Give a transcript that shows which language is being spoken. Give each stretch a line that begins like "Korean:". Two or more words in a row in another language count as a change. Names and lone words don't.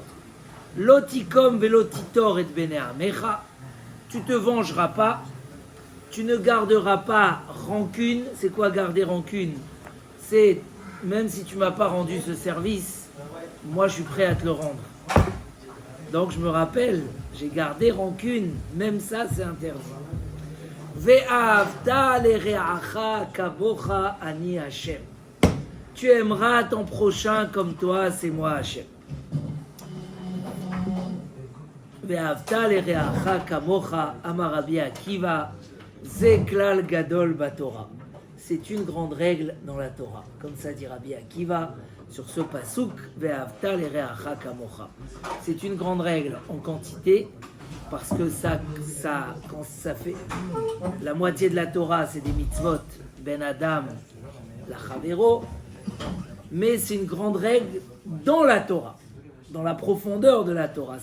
Hebrew: לא תקום ולא תטור את בני עמך,
French: tu ne te vengeras pas. Tu ne garderas pas rancune. C'est quoi garder rancune? C'est, même si tu ne m'as pas rendu ce service, moi je suis prêt à te le rendre. Donc je me rappelle, j'ai gardé rancune. Même ça, c'est interdit.
Hebrew: ואהבת לרעך כמוך אני ה.
French: Tu aimeras ton prochain comme toi, c'est moi Hashem.
Hebrew: ואהבת לרעך כמוך אמר רבי עקיבא. זה כלל גדול בתורה.
French: C'est une grande règle dans la Torah. Comme ça dit Rabbi Akiva sur ce pasuk,
Hebrew: ואהבת לרעך כמוך.
French: C'est une grande règle en quantité, parce que quand ça fait la moitié de la Torah, c'est des mitzvot,
Hebrew: בין אדם לחברו,
French: mais c'est une grande règle dans la Torah, dans la profondeur de la Torah.